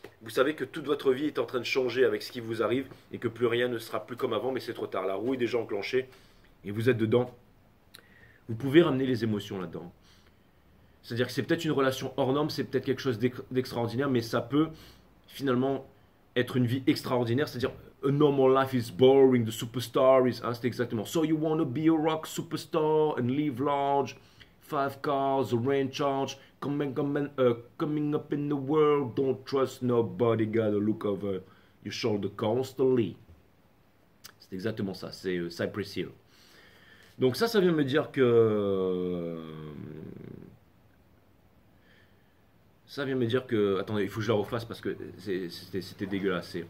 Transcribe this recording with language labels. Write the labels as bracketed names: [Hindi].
[French] Vous savez que toute votre vie est en train de changer avec ce qui vous arrive et que plus rien ne sera plus comme avant, mais c'est trop tard. La roue est déjà enclenchée. Et vous êtes dedans, vous pouvez ramener les émotions là-dedans. C'est-à-dire que c'est peut-être une relation hors norme, c'est peut-être quelque chose d'extraordinaire, mais ça peut finalement être une vie extraordinaire. C'est-à-dire, [English] a normal life is boring, the superstar is... [French] Hein, c'est exactement. [English] So you want to be a rock superstar and live large, 5 cars, a rain charge, coming up in the world, don't trust nobody, gotta look over your shoulder constantly. [French] C'est exactement ça, c'est Cypress Hill. Donc ça vient me dire que... Ça vient me dire que... Attendez, il faut que je la refasse parce que c'était dégueulasse.